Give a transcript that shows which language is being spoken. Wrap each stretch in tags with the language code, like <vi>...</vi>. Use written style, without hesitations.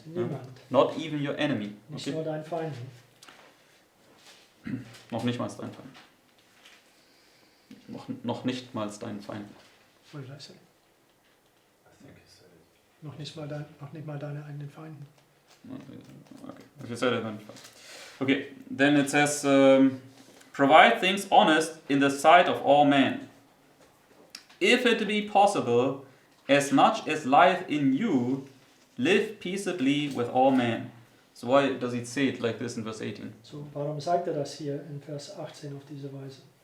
<de>Zu niemand.</de> <en>Not even your enemy.</en> <de>Nicht</de> <en>Okay.</en> <de>nur dein Feind. Noch nicht mal dein Feind. Noch nicht mal dein Feind.</de> <en>What did I say?</en> <de>Noch nicht mal deine eigenen Feinde.</de> <en>Okay, if you said it, then fine. Okay, then it says, provide things honest in the sight of all men. If it be possible, as much as lieth in you, live peaceably with all men. So why does it say it like this in verse 18?</en> <de>So, warum sagt er das hier in Vers 18 auf diese Weise?</de>